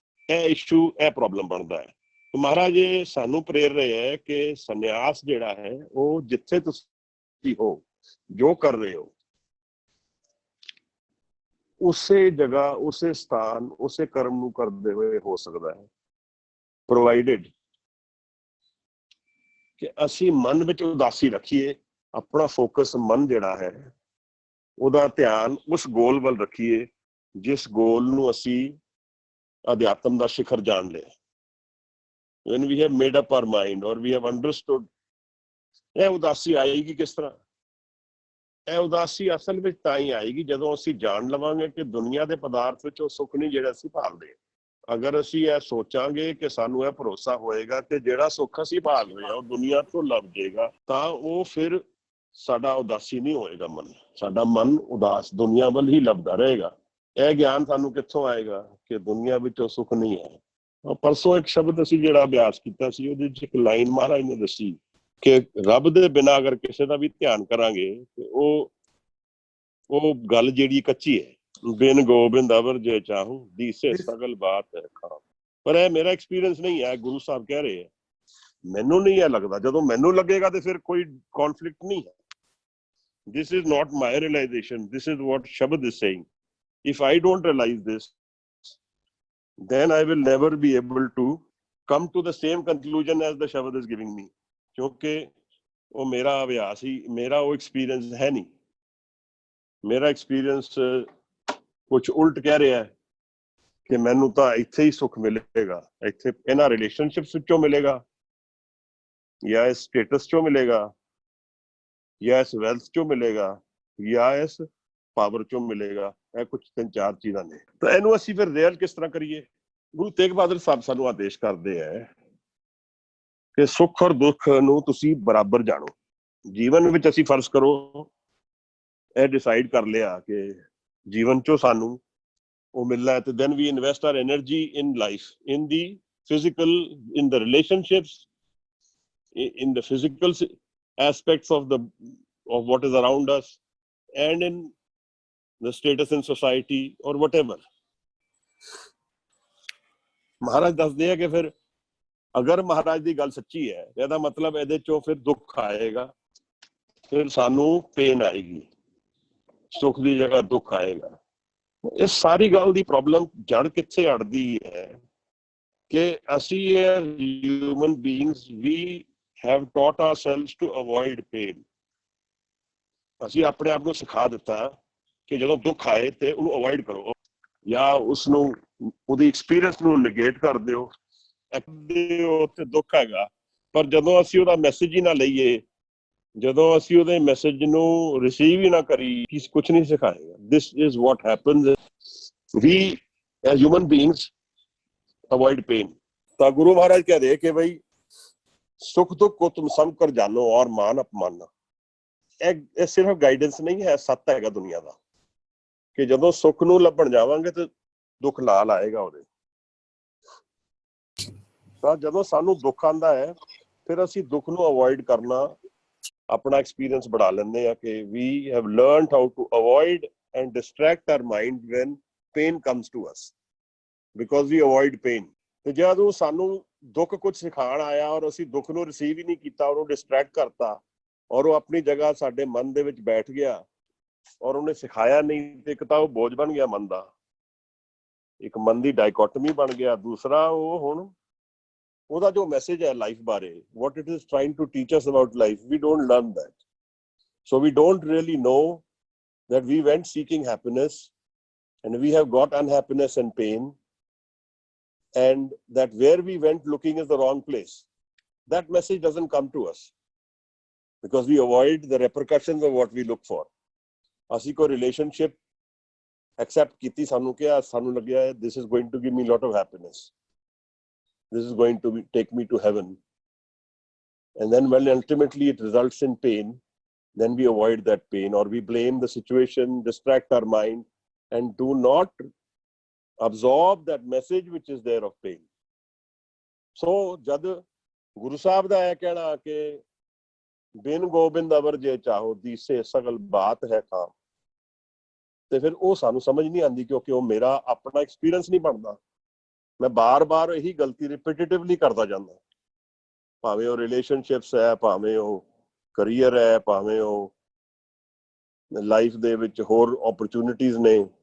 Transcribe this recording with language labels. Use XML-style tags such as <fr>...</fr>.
<pa>ਇਹ ਇਸ਼ੂ, ਇਹ ਪ੍ਰੋਬਲਮ ਬਣਦਾ ਹੈ। ਮਹਾਰਾਜ ਇਹ ਸਾਨੂੰ ਪ੍ਰੇਰ ਰਹੇ ਹੈ ਕਿ ਸੰਨਿਆਸ ਜਿਹੜਾ ਹੈ ਉਹ ਜਿੱਥੇ ਤੁਸੀਂ ਹੋ, ਜੋ ਕਰ ਰਹੇ ਹੋ, ਉਸੇ ਜਗ੍ਹਾ, ਉਸੇ ਸਥਾਨ, ਉਸੇ ਕਰਮ ਨੂੰ ਕਰਦੇ ਹੋਏ ਹੋ ਸਕਦਾ ਹੈ, ਪ੍ਰੋਵਾਈਡਡ ਕਿ ਅਸੀਂ ਮਨ ਵਿੱਚ ਉਦਾਸੀ ਰੱਖੀਏ। ਆਪਣਾ ਫੋਕਸ ਮਨ ਜਿਹੜਾ ਹੈ ਉਹਦਾ ਧਿਆਨ ਉਸ ਗੋਲ ਵੱਲ ਰੱਖੀਏ ਜਿਸ ਗੋਲ ਨੂੰ ਅਸੀਂ ਅਧਿਆਤਮ ਦਾ ਸਿਖਰ ਜਾਣ ਲਿਆ।</pa> <en>When we have made up our mind or we have understood,</en> <pa>ਇਹ ਉਦਾਸੀ ਆਏਗੀ ਕਿਸ ਤਰ੍ਹਾਂ? ਇਹ ਉਦਾਸੀ ਅਸਲ ਵਿੱਚ ਤਾਂ ਹੀ ਆਏਗੀ ਜਦੋਂ ਅਸੀਂ ਜਾਣ ਲਵਾਂਗੇ ਕਿ ਦੁਨੀਆ ਦੇ ਪਦਾਰਥ ਵਿੱਚ ਉਹ ਸੁੱਖ ਨਹੀਂ ਜਿਹੜਾ ਅਸੀਂ ਭਾਲਦੇ। ਅਗਰ ਅਸੀਂ ਇਹ ਸੋਚਾਂਗੇ ਕਿ ਸਾਨੂੰ ਇਹ ਭਰੋਸਾ ਹੋਏਗਾ ਕਿ ਜਿਹੜਾ ਸੁੱਖ ਅਸੀਂ ਭਾਲ ਰਹੇ ਹਾਂ ਉਹ ਦੁਨੀਆ ਤੋਂ ਲੱਭ ਜਾਏਗਾ, ਤਾਂ ਉਹ ਫਿਰ ਸਾਡਾ ਉਦਾਸੀ ਨਹੀਂ ਹੋਏਗਾ ਮਨ। ਸਾਡਾ ਮਨ ਉਦਾਸ ਦੁਨੀਆ ਵੱਲ ਹੀ ਲੱਭਦਾ ਰਹੇਗਾ। ਇਹ ਗਿਆਨ ਸਾਨੂੰ ਕਿੱਥੋਂ ਆਏਗਾ ਕਿ ਦੁਨੀਆ ਵਿੱਚ ਉਹ ਸੁੱਖ ਨਹੀਂ ਹੈ। ਪਰਸੋਂ ਇੱਕ ਸ਼ਬਦ ਅਸੀਂ ਜਿਹੜਾ ਅਭਿਆਸ ਕੀਤਾ ਸੀ, ਉਹਦੇ ਵਿੱਚ ਇੱਕ ਲਾਈਨ ਮਹਾਰਾਜ ਨੇ ਦੱਸੀ ਕਿ ਰੱਬ ਦੇ ਬਿਨਾਂ ਅਗਰ ਕਿਸੇ ਦਾ ਵੀ ਧਿਆਨ ਕਰਾਂਗੇ ਤੇ ਉਹ ਗੱਲ ਜਿਹੜੀ ਕੱਚੀ ਹੈ। ਬਿਨ ਗੋਬਿੰਦ ਅਵਰ ਜੇ ਚਾਹੂੰ ਦੀਸੇ ਸਗਲ ਬਾਤ ਹੈ ਖਾਂ। ਪਰ ਇਹ ਮੇਰਾ ਐਕਸਪੀਰੀਅੰਸ ਨਹੀਂ ਹੈ, ਗੁਰੂ ਸਾਹਿਬ ਕਹਿ ਰਹੇ ਹੈ। ਮੈਨੂੰ ਨਹੀਂ ਇਹ ਲੱਗਦਾ। ਜਦੋਂ ਮੈਨੂੰ ਲੱਗੇਗਾ ਤੇ ਫਿਰ ਕੋਈ ਕੌਨਫਲਿਕਟ ਨਹੀਂ ਹੈ।</pa> <en>This is not my realization. This is what Shabad is saying. If I don't realize this, then I will never be able to come to the same conclusion as the Shabad is giving me.</en> <pa>ਕਿਉਂਕਿ ਉਹ ਮੇਰਾ ਅਭਿਆਸ ਹੀ, ਮੇਰਾ ਉਹ experience ਹੈ ਨਹੀਂ। ਮੇਰਾ experience ਕੁਛ ਉਲਟ ਕਹਿ ਰਿਹਾ ਹੈ ਕਿ ਮੈਨੂੰ ਤਾਂ ਇੱਥੇ ਹੀ ਸੁੱਖ ਮਿਲੇਗਾ, ਇੱਥੇ ਇਹਨਾਂ ਰਿਲੇਸ਼ਨਸ਼ਿਪਸ ਵਿੱਚੋਂ ਮਿਲੇਗਾ, ਜਾਂ ਇਸ ਸਟੇਟਸ ਚੋਂ ਮਿਲੇਗਾ, ਜਾਂ ਇਸ ਵੈਲਥ ਚੋਂ ਮਿਲੇਗਾ, ਜਾਂ ਇਸ ਪਾਵਰ ਚੋਂ ਮਿਲੇਗਾ। ਇਹ ਕੁਝ 3-4 ਚੀਜ਼ਾਂ ਨੇ। ਤਾਂ ਇਹਨੂੰ ਅਸੀਂ ਫਿਰ ਰੀਅਲ ਕਿਸ ਤਰ੍ਹਾਂ ਕਰੀਏ? ਗੁਰੂ ਤੇਗ ਬਹਾਦਰ ਸਾਹਿਬ ਸਾਨੂੰ ਆਦੇਸ਼ ਕਰਦੇ ਹੈ ਕਿ ਸੁੱਖ ਔਰ ਦੁੱਖ ਨੂੰ ਤੁਸੀਂ ਬਰਾਬਰ ਜਾਣੋ। ਜੀਵਨ ਵਿੱਚ ਅਸੀਂ ਫਰਜ਼ ਕਰੋ ਇਹ ਡਿਸਾਈਡ ਕਰ ਲਿਆ ਕਿ ਜੀਵਨ ਚੋਂ ਸਾਨੂੰ ਉਹ ਮਿਲਣਾ ਹੈ, ਤੇ</pa> <en>then we invest our energy in life, in the physical, in the relationships, in the physical aspects of what is around us, and in the status in society or whatever.</en> <pa>ਮਹਾਰਾਜ ਦੱਸਦੇ ਆ ਕਿ ਫਿਰ ਅਗਰ ਮਹਾਰਾਜ ਦੀ ਗੱਲ ਸੱਚੀ ਹੈ, ਇਹਦਾ ਮਤਲਬ ਇਹਦੇ ਚੋਂ ਫਿਰ ਦੁੱਖ ਆਏਗਾ, ਫਿਰ ਸਾਨੂੰ ਪੇਨ ਆਏਗੀ, ਸੁੱਖ ਦੀ ਜਗ੍ਹਾ ਦੁੱਖ ਆਏਗਾ। ਇਸ ਸਾਰੀ ਗੱਲ ਦੀ ਪ੍ਰੋਬਲਮ ਜੜ ਕਿੱਥੇ ਅੜਦੀ ਹੈ ਕਿ ਅਸੀਂ human beings we</pa> <en>have taught ourselves to avoid pain.</en> <pa>ਅਸੀਂ ਆਪਣੇ ਆਪ ਨੂੰ ਸਿਖਾ ਦਿੱਤਾ ਕਿ ਜਦੋਂ ਦੁੱਖ ਆਏ ਤੇ ਉਹਨੂੰ ਅਵੋਇਡ ਕਰੋ, ਜਾਂ ਉਸਨੂੰ ਉਹਦੀ ਐਕਸਪੀਰੀਅੰਸ ਨੂੰ ਨੇਗੇਟ ਕਰ ਦਿਓ। ਉੱਥੇ ਦੁੱਖ ਹੈਗਾ, ਪਰ ਜਦੋਂ ਅਸੀਂ ਉਹਦਾ ਮੈਸੇਜ ਹੀ ਨਾ ਲਈਏ, ਜਦੋਂ ਅਸੀਂ ਉਹਦੇ ਮੈਸੇਜ ਨੂੰ ਰਿਸੀਵ ਹੀ ਨਾ ਕਰੀ, ਕੁਝ ਨਹੀਂ ਸਿਖਾਏਗਾ।</pa> <en>This is what happens, we as human beings avoid pain.</en> <pa>ਤਾਂ ਗੁਰੂ ਮਹਾਰਾਜ ਕਹਦੇ ਕਿ ਬਈ</pa> <hi>सुख दुख को तुम सम कर जानो और मान अपमाना।</hi> <pa>ਇਹ ਸਿਰਫ ਗਾਈਡੈਂਸ ਨਹੀਂ ਹੈ, ਸੱਤ ਹੈਗਾ ਦੁਨੀਆ ਦਾ ਕਿ ਜਦੋਂ ਸੁੱਖ ਨੂੰ ਲੱਭਣ ਜਾਵਾਂਗੇ ਤੇ ਦੁੱਖ ਨਾਲ ਆਏਗਾ ਉਹਦੇ। ਤਾਂ ਜਦੋਂ ਸਾਨੂੰ ਦੁੱਖ ਆਉਂਦਾ ਹੈ, ਫਿਰ ਅਸੀਂ ਦੁੱਖ ਨੂੰ ਅਵੋਇਡ ਕਰਨਾ ਆਪਣਾ ਐਕਸਪੀਰੀਅੰਸ बढ़ा ਲੈਂਦੇ ਆ ਕਿ</pa> <en>we have learned how to avoid and distract our mind when pain comes to us, because we avoid pain.</en> <pa>ਤੇ ਜਦੋਂ ਸਾਨੂੰ ਦੁੱਖ ਕੁਝ ਸਿਖਾਉਣ ਆਇਆ ਔਰ ਅਸੀਂ ਦੁੱਖ ਨੂੰ ਰਿਸੀਵ ਹੀ ਨਹੀਂ ਕੀਤਾ, ਉਹਨੂੰ ਡਿਸਟਰੈਕਟ ਕਰਤਾ, ਔਰ ਉਹ ਆਪਣੀ ਜਗ੍ਹਾ ਸਾਡੇ ਮਨ ਦੇ ਵਿੱਚ ਬੈਠ ਗਿਆ ਔਰ ਉਹਨੇ ਸਿਖਾਇਆ ਨਹੀਂ, ਤੇ ਇੱਕ ਤਾਂ ਉਹ ਬੋਝ ਬਣ ਗਿਆ ਮਨ ਦਾ, ਇੱਕ ਮਨ ਦੀ ਡਾਇਕੋਟਮੀ ਬਣ ਗਿਆ। ਦੂਸਰਾ ਉਹ ਹੁਣ ਉਹਦਾ ਜੋ ਮੈਸੇਜ ਹੈ ਲਾਈਫ ਬਾਰੇ,</pa> <en>what it is trying to teach us about life, we don't learn that. So we don't really know that we went seeking happiness and we have got unhappiness and pain, and that where we went looking is the wrong place. That message doesn't come to us because we avoid the repercussions of what we look for.</en> <pa>ਅਸੀਂ ਕੋਈ</pa> <en>relationship accept</en> <pa>ਕੀਤੀ, ਸਾਨੂੰ ਕਿਹਾ, ਸਾਨੂੰ ਲੱਗਿਆ</pa> <en>this is going to give me a lot of happiness, this is going to take me to heaven, and then when ultimately it results in pain, then we avoid that pain, or we blame the situation, distract our mind, and do not absorb that message which is there of pain.</en> <pa>So jad Guru Sahib da ਇਹ ਕਹਿਣਾ ਕਿ ਬਿਨ ਗੋਬਿੰਦ ਅਵਰ ਜੇ ਚਾਹੋ ਦੀਸੇ ਸਗਲ ਬਾਤ ਹੈ ਖਾਮ, ਤੇ ਫਿਰ ਉਹ ਸਾਨੂੰ ਸਮਝ ਨਹੀਂ ਆਉਂਦੀ ਕਿਉਂਕਿ ਉਹ ਮੇਰਾ ਆਪਣਾ ਐਕਸਪੀਰੀਅੰਸ ਨਹੀਂ ਬਣਦਾ। ਮੈਂ ਬਾਰ-ਬਾਰ ਇਹੀ ਗਲਤੀ ਰਿਪੀਟਿਟਿਵਲੀ ਕਰਦਾ ਜਾਂਦਾ, ਭਾਵੇਂ ਉਹ ਰਿਲੇਸ਼ਨਸ਼ਿਪਸ ਹੈ, ਭਾਵੇਂ ਉਹ ਕਰੀਅਰ ਹੈ, ਭਾਵੇਂ ਉਹ ਲਾਈਫ ਦੇ ਵਿੱਚ ਹੋਰ ਓਪਰਚੁਨਿਟੀਜ਼ ਨੇ।</pa>